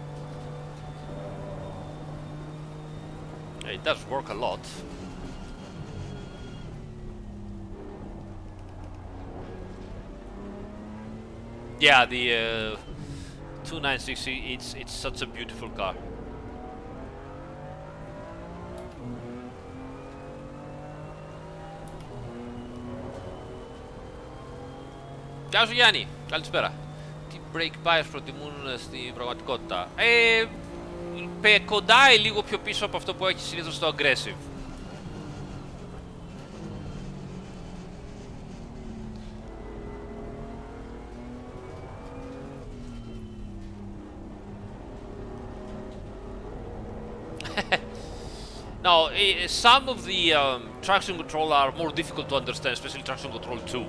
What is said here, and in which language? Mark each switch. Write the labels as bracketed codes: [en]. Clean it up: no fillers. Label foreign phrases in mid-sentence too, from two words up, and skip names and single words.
[en] It does work a lot. Yeah, the 2960, it's such a beautiful car. [el] Γεια σου Γιάννη, καλησπέρα. Τι [en] brake bias [el] προτιμούν στην πραγματικότητα? Κοντάει λίγο πιο πίσω από αυτό που έχει συνήθως στο aggressive. [en] Now, some of the traction control are more difficult to understand, especially traction control 2.